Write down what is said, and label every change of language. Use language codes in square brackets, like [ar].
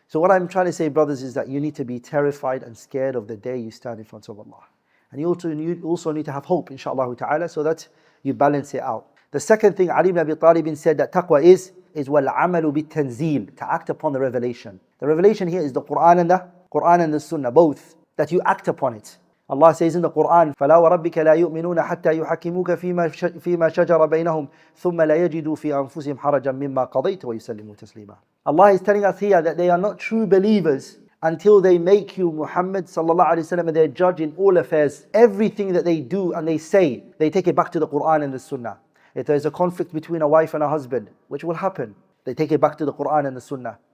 [en] So what I'm trying to say, brothers, is that you need to be terrified and scared of the day you stand in front of Allah. And you also need to have hope, inshaAllah ta'ala, so that you balance it out. The second thing, Ali ibn Abi Talib said that taqwa is [ar] wal-amalu bit-Tanzeel, [en] to act upon the revelation. The revelation here is the Quran and the Sunnah, both, that you act upon it. [ar] Allah says in the Quran, فَلَا وَرَبِّكَ لَا يُؤْمِنُونَ حَتَّى يُحَكِّمُوكَ فِيمَا شَجَرَ بَيْنَهُمْ ثُمَّ لَا يَجِدُوا فِي أَنفُسِهِمْ حَرَجًا مِمَّا قَضَيْتَ وَيُسَلِّمُوا تَسْلِيمًا. [en] Allah is telling us here that they are not true believers until they make you, Muhammad sallallahu alaihi wasallam, their judge in all affairs. Everything that they do and they say, they take it back to the Quran and the Sunnah. If there is a conflict between a wife and a husband, which will happen, they take it back to the Quran and the Sunnah.